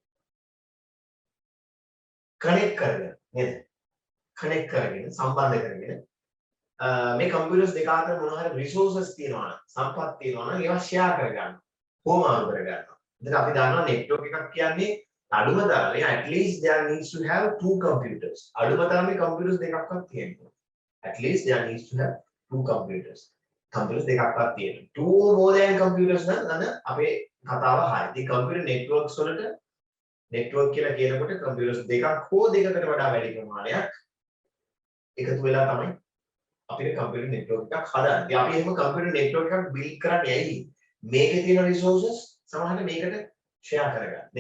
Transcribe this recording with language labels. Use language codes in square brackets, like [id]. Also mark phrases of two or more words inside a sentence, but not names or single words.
[si] කනෙක්ට් කරගෙන නේද? කනෙක්ට් කරගෙන සම්බන්ධ කරගෙන මේ computers දෙක අතර මොන හරි resources තියෙනවා නම් සම්පත් තියෙනවා නම් ඒවා share කරගන්න. හෝමාරු කරගන්න. ඉතින් අපි දන්නවා network එකක් කියන්නේ අඩුම තරමේ [en] at least there needs to have two computers. [si] අඩුම තරමේ computers දෙකක්වත් තියෙනවා. [en] At least there needs to have two computers. [si] Computers දෙකක්වත් තියෙනවා. [en] Two more than computers [si] නම් අපේ කතාව හරියි. ඉතින් [en] computer networks [si] වලට network කියලා කියනකොට computers දෙකක් හෝ දෙකකට වඩා වැඩි ප්‍රමාණයක් එකතු වෙලා තමයි අපිට [en] computer network [si] එකක් හදන්නේ. ඉතින් අපි එහෙම [en] computer network [si] එකක් build කරන්නේ ඇයි? මේකේ තියෙන resources සමහරවිට මේකට share කරගන්න. නේද?